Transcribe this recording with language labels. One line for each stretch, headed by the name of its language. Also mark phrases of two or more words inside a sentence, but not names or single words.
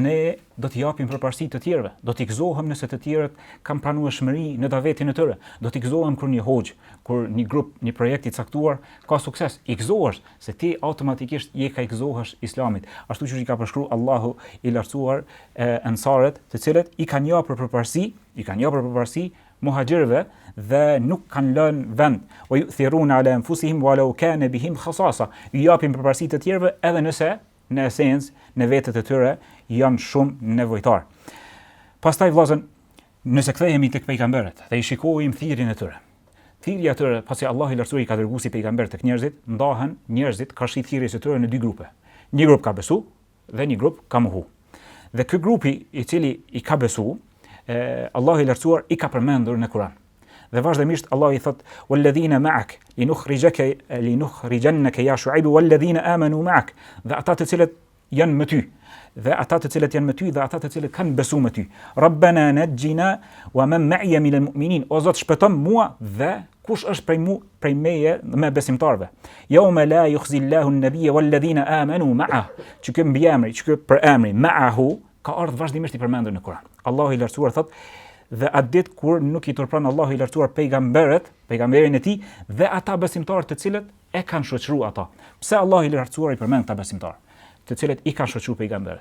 Albanian: ne do t'i japim përparësi të tjerëve, do t'i gëzohem nëse të tjerët kanë pranuar shmëri në davetin e tyre, do t'i gëzohem kur një hoxh, kur një grup, një projekt i caktuar ka sukses, i gëzohesh se ti automatikisht je ka i gëzohesh Islamit, ashtu siç i ka përshkruar Allahu i lartësuar ansarët, të cilët i kanë japur përparësi muhaxhirëve dhe nuk kanë lënë vend.
Arabic: ويؤثرون على أنفسهم ولو كان بهم خصاصة.
Albanian: I japin përparësi të tjerëve edhe nëse në esencë në vetët e tyre janë shumë nevojtar. Pastaj vëllezër, nëse kthehemi tek pejgamberët dhe i shikojmë thirrjen e tyre. Thirrja e tyre, pasi Allahu i lartësuar i ka dërguar si pejgamber tek njerëzit, ndahen njerëzit ka shi thirrjes së tyre në dy grupe. Një grup ka besu dhe një grup ka mohu. Dhe ky grupi i cili i ka besu, Allahu i lartësuar i ka përmendur në Kur'an. Dhe vazhdimisht Allahu i thot:
Arabic: "والذين معك لنخرجنك يا شعيب والذين آمنوا معك."
Albanian: Dhe ata të cilët janë me ty, dhe ata të cilët kanë besuar me ty.
Arabic: ربنا نجني ومن معي من المؤمنين.
Albanian: O Zot, shpëton mua dhe kush është prej meje me besimtarve.
Arabic: يوم لا يخزي الله النبي والذين آمنوا معه.
Albanian: Që ky mbiemri, që ky për emri ma'ahu ka ardhur vazhdimisht i përmendur në Kur'an. Allahu i lartësuar thot: "Dhe atë ditë kur nuk i turpron Allahu i lartësuar pejgamberin e tij dhe ata besimtarë të cilët e kanë shoqëruar ata." Pse Allahu i lartësuar i përmend ata besimtarë, të cilët i kanë shoqëruar pejgamberët?